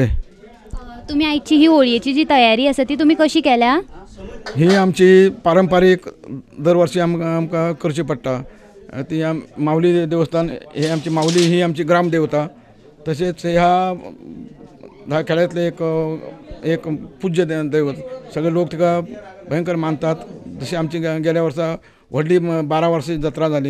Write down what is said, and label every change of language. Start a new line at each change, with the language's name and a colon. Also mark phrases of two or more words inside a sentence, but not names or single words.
Konkani: तुम्ही आजची ही होळीची जी तयारी आसा ती तुम्ही कशी केल्या? ही आमची पारंपरिक दरवर्षी आमकां करची पडटा. ती माऊली देवस्थान हे आमची माऊली ही आमची ग्रामदेवता. तसेच ह्या खेड्यातले एक पूज्य दैवत. सगळे लोक तिका भयंकर मानतात. जशी आमची गेल्या वर्सा व्हडली 12 वर्साची जत्रा जाली.